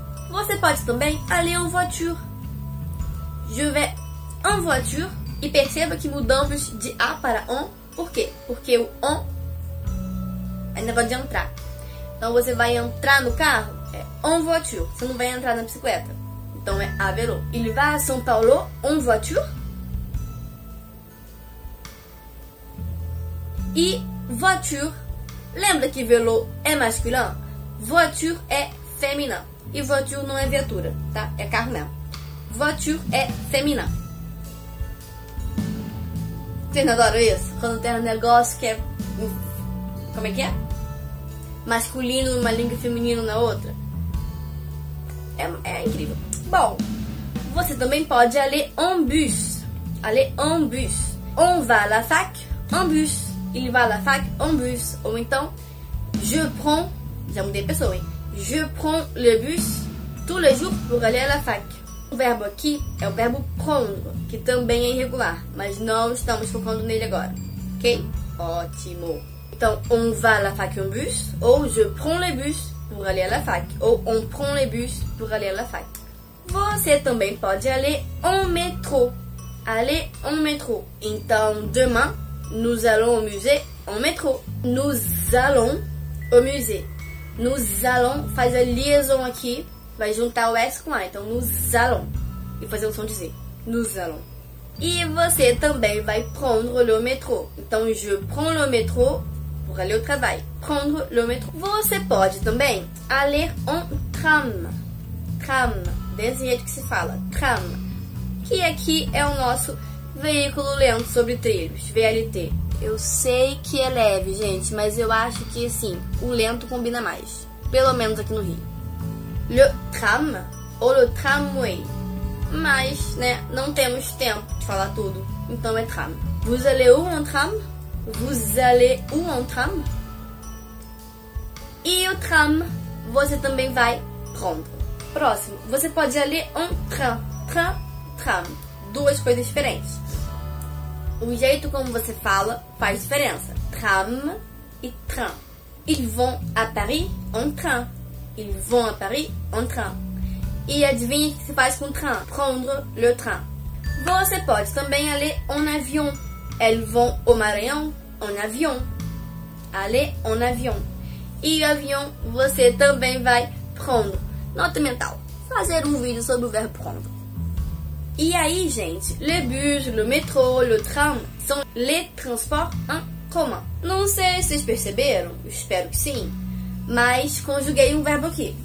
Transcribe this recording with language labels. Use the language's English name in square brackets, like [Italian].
[Portuguese] Você pode também [French] aller en voiture. Je vais en voiture. [Portuguese] E perceba que mudamos de a para on. Por quê? Porque o on ainda pode entrar. Então você vai entrar no carro, é en voiture. Você não vai entrar na bicicleta. Então é à vélo. [French] Il va à São Paulo en voiture. [Portuguese] E voiture, lembra que vélo é masculino? Voiture é féminin. E voiture não é viatura, tá? É carro mesmo. Voiture é féminin. Vocês não adoram isso? Quando tem um negócio que é... como é que é? Masculino numa língua e feminino na outra. É incrível. Bom, você também pode [French] aller en bus. Aller en bus. On va à la fac en bus. Il va à la fac en bus. [Portuguese] Ou então, [French] je prends... [Portuguese] já mudei a pessoa, hein? [French] Je prends le bus tous les jours pour aller à la fac. [Portuguese] O verbo aqui é o verbo prendre, que também é irregular, mas não estamos focando nele agora, ok? Ótimo! [French] Então, on va à la fac en bus, ou je prends le bus pour aller à la fac, ou on prend le bus pour aller à la fac. [Portuguese] Você também pode [French] aller en métro. Aller en métro. Então, demain, nous allons au musée en métro. Nous allons au musée. [Portuguese] Nous allons faz a liaison aqui, vai juntar o S com A. Então, nous allons. E fazer o som de Z. Nous allons. E você também vai [French] prendre le métro. Então, je prends le métro pour aller au travail. Prendre le métro. [Portuguese] Você pode também [French] aller en tram. [Portuguese] Tram. Desse jeito que se fala. Tram. Que aqui é o nosso veículo lento sobre trilhos. VLT. Eu sei que é leve, gente, mas eu acho que, assim, o lento combina mais. Pelo menos aqui no Rio. [French] Le tram ou le tramway. [Portuguese] Mas, né, não temos tempo de falar tudo. Então é tram. [French] Vous allez où en tram? Vous allez où en tram? [Portuguese] E o tram, você também vai prendre. Próximo, você pode [French] aller en train. [Portuguese] Train, tram. Duas coisas diferentes. O jeito como você fala faz diferença. Tram e train. [French] Ils vont à Paris en train. Ils vont à Paris en train. [Portuguese] E adivinha o que se faz com train? [French] Prendre le train. [Portuguese] Você pode também [French] aller en avion. Elles vont au Maranhão en avion. Aller en avion. [Portuguese] E o avião você também vai prendre. nota mental. Fazer um vídeo sobre o verbo prendre. E aí, gente, [French] le bus, le métro, le tram são les transports en commun. [Portuguese] Não sei se vocês perceberam, espero que sim, mas conjuguei um verbo aqui.